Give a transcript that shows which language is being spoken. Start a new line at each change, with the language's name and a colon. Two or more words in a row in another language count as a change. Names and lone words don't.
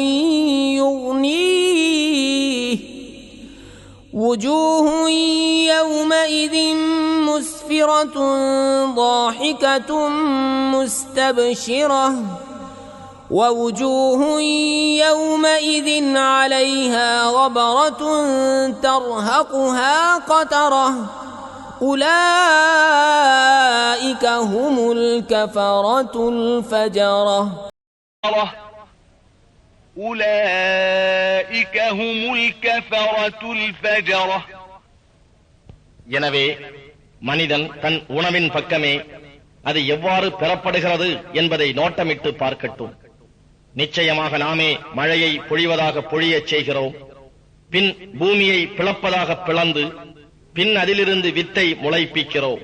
Arabic: يغنيه وجوه يومئذ مسفرة ضاحكة مستبشرة ووجوه يومئذ عليها غبرة ترهقها قترة أولئك هم الكفرة الفجرة أولئك هم الكفرة الفجرة.
Tamil: எனவே மனிதன் தன் உணவின் பக்கமே அது எவ்வாறு பெறப்படுகிறது என்பதை நோட்டமிட்டு பார்க்கட்டும். நிச்சயமாக நாமே மழையை பொழிவதாக பொழியச் செய்கிறோம், பின் பூமியை பிளப்பதாக பிளந்து, பின் அதிலிருந்து வித்தை முளைப்பிக்கிறோம்.